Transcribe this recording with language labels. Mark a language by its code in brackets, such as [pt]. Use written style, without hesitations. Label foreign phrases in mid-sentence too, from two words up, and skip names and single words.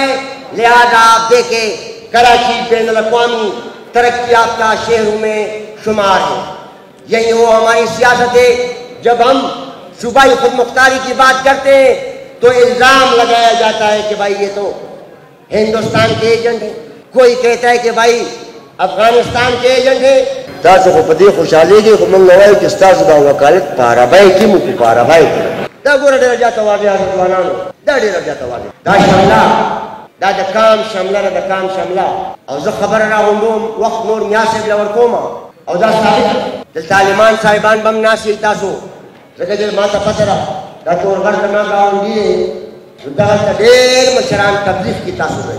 [ur] لہذا آپ دیکھیں کراچی بین الاقوامی ترقی یافتہ شہروں میں شمار ہے. یہی وہ ہماری سیاست ہے. جب ہم صوبائی خود مختاری کی بات کرتے ہیں تو الزام لگایا جاتا ہے کہ بھائی یہ تو ہندوستان کے ایجنٹ ہیں. کوئی کہتا ہے کہ بھائی افغانستان کے ایجنٹ ہیں. [ps] تاسو کو پدې خوشحالېږي خو موږ وایو چې ستاسو دا وکالت پارابای کې مو پارابای دا ګوره ډېره زیاته واضح ده ځوانانو، دا ډېره زیاته واضح دا شمله دا د کام شمله ده، د کام شمله. او زه خبره راغونډوم وخت نور میا صاحب له ورکوم او دا ثابت دلته عالمان صاحبان به هم ناست وي تاسو، ځکه چې ما ته پته ده دا تورغر زما ګاونډي دی، دغلته ډېر مشران تبلیغ کې تاسو ځئ.